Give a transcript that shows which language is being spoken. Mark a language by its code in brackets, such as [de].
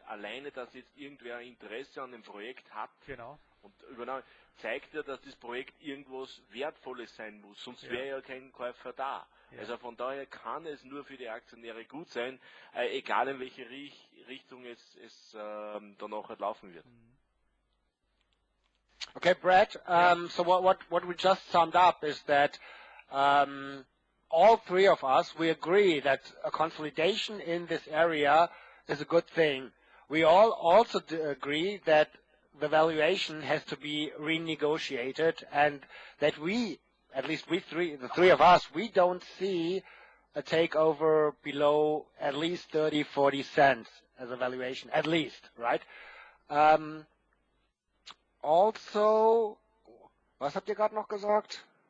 [de] Alleine, dass jetzt irgendwer Interesse an dem Projekt hat und Übernahme, zeigt ja, dass das Projekt irgendwas Wertvolles sein muss, sonst wäre ja kein Käufer da. Ja. Also von daher kann es nur für die Aktionäre gut sein, egal in welche Richtung es dann auch laufen wird. [en] Okay, Brad, so what we just summed up is that all three of us, we agree that a consolidation in this area is a good thing. We all also agree that the valuation has to be renegotiated and that at least the three of us, we don't see a takeover below at least 30, 40 cents as a valuation, at least, right? [de] Also, was habt ihr gerade noch gesagt?